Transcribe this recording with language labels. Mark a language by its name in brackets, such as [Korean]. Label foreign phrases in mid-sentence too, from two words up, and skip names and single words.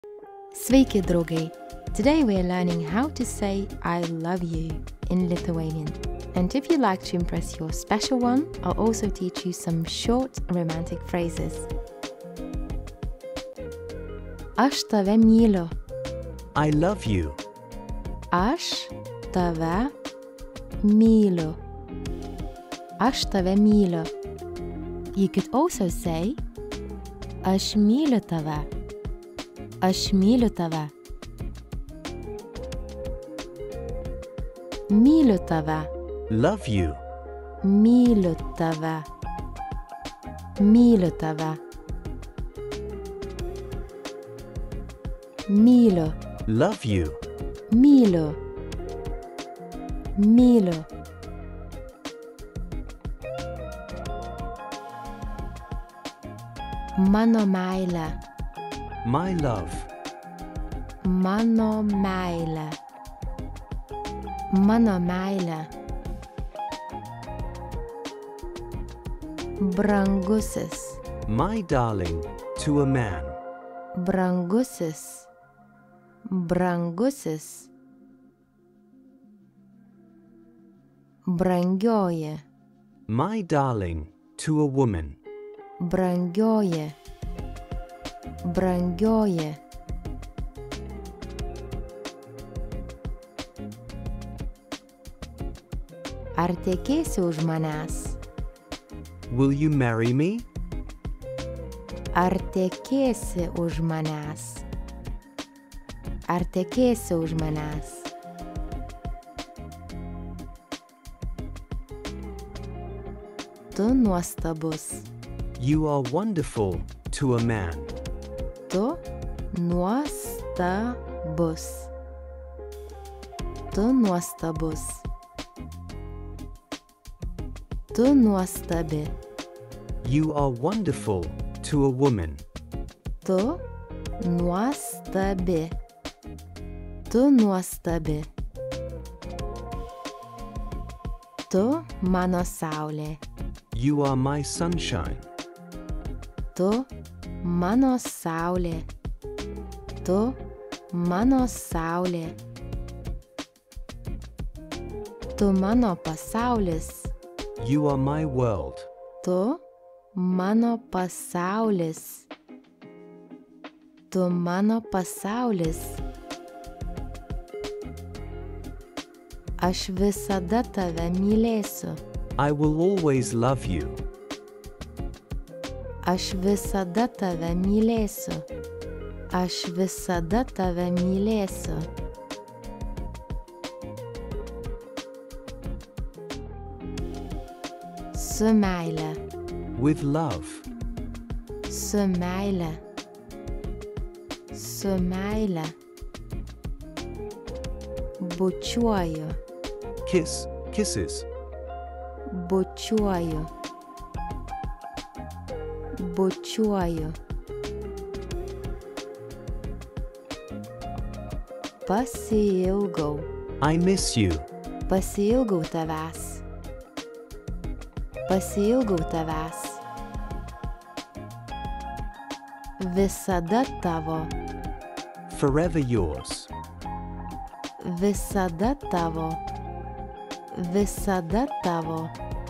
[Lithuanian] Sveiki, draugai! [English] Today we are learning how to say I love you in Lithuanian. And if you'd like to impress your special one, I'll also teach you some short romantic phrases. [Lithuanian] Aš tave myliu. [English] I love you. [Lithuanian] Aš tave myliu. Aš tave myliu. [English] You could also say [Lithuanian] Aš myliu tave. Aš myliu tave. Myliu tave. [English] Love you. [Lithuanian] Myliu tave. Myliu tave. Myliu. [English] Love you. [Lithuanian] Myliu. Myliu. Mano meilė. [English] My love. [Lithuanian] Mano meilė. Mano meilė. Brangusis. [English] My darling, to a man. [Lithuanian] Brangusis. Brangusis. Brangioji. [English] My darling, to a woman. [Lithuanian] Brangioji. Brangioji. Ar tekėsi už manęs? [English] Will you marry me? [Lithuanian] Ar tekėsi už manęs? Ar tekėsi už manęs? Tu nuostabus. [English] You are wonderful, to a man. [Lithuanian] Tu nuostabus. Tu nuostabus. Tu nuostabi. [English] You are wonderful, to a woman. [Lithuanian] Tu nuostabi. Tu nuostabi. Tu mano saulė. [English] You are my sunshine. [Lithuanian] Tu mano saulė. Tu mano saulė. Tu mano pasaulis. [English] You are my world. [Lithuanian] Tu mano pasaulis. Tu mano pasaulis. Aš visada tave mylėsiu. [English] I will always love you. [Lithuanian] Aš visada tave mylėsiu. Aš visada tave mylėsiu. Su meile. [English] With love. [Lithuanian] Su meile. Su meile. Bučiuoju. [English] Kiss, kisses. [Lithuanian] Bučiuoju. Bučiuoju. Pasiilgau. [English] I miss you. [Lithuanian] Pasiilgau tavęs. Pasiilgau tavęs. Visada tavo. [English] Forever yours. [Lithuanian] Visada tavo. Visada tavo.